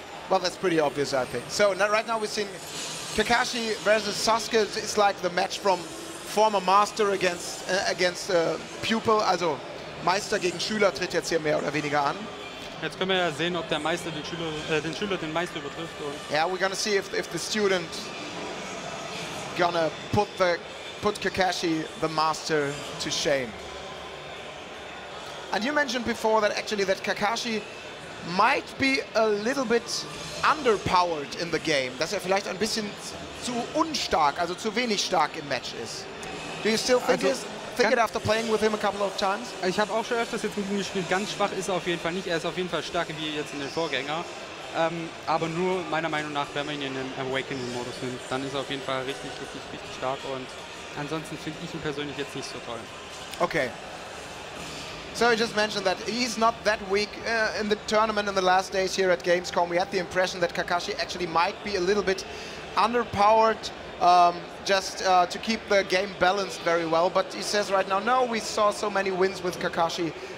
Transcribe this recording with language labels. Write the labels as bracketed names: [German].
[English] Well, that's pretty obvious, I think. So right now we're seeing Kakashi versus Sasuke. It's like the match from former master against pupil. [German] Also Meister gegen Schüler tritt jetzt hier mehr oder weniger an. Jetzt können wir ja sehen, ob der Meister den Schüler den Meister übertrifft. [English] Yeah, we're gonna see if the student gonna put Kakashi, the master, to shame. And you mentioned before that actually that Kakashi might be a little bit underpowered in the game. [German] Dass vielleicht ein bisschen zu unstark, also zu wenig stark im Match ist. [English] Do you still think, think it after playing with him a couple of times? [German] Ich habe auch schon öfters jetzt mit ihm gespielt. Ganz schwach ist er auf jeden Fall nicht. Er ist auf jeden Fall stärker wie jetzt in den Vorgänger. Aber nur meiner Meinung nach, wenn man ihn in den Awakening-Modus nimmt, dann ist er auf jeden Fall richtig stark. Und ansonsten finde ich ihn persönlich jetzt nicht so toll. Okay. [English] So you just mentioned that he's not that weak in the tournament in the last days here at Gamescom. We had the impression that Kakashi actually might be a little bit underpowered just to keep the game balanced very well. But he says right now, no, we saw so many wins with Kakashi.